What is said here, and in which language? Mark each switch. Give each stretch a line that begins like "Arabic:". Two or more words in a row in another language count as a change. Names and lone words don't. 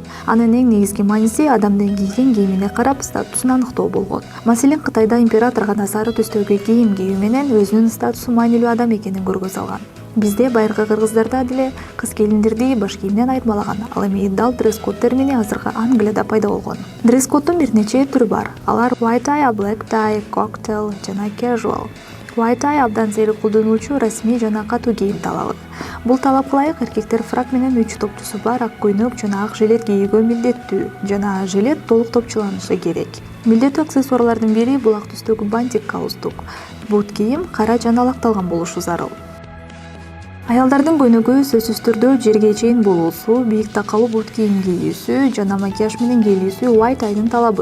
Kyrgyz: Анын эң негизги мааниси адамдын кийген кийимине карап статусун аныктоо болгон. Маселен, Кытайда император гана сары түстөгү кийим кийүү менен өзүнүн статусу маанилүү адам экенин көргө салган. Бизде байыркы кыргыздарда деле кыз келиндерди баш кийимден айырмалаган. Ал эми дал дресс-код термини азыркы Англияда пайда болгон. Дресс-коддун бир нече түрү бар.
English: Алар white tie, black tie, cocktail жана casual. White tie
Kyrgyz: абдан сейрек колдонулчу расмий жана катуу кийим талабы. Бул талапка ылайык эркектер фрак менен 3 топчусу бар ак көйнөк жана ак жилет кийүүгө милдеттүү, жана жилет толук топчуланышы керек. Милдеттүү аксессуарлардын бири бул ак түстөгү бантик галстук. Бут кийим кара жана лакталган болушу зарыл. Аялдардын көйнөгү сөзсүз түрдө жерге чейин болуусу, бийик такалуу бут кийим кийүүсү жана макияж менен келүүсү
English: white tie'дин
Kyrgyz: талабы.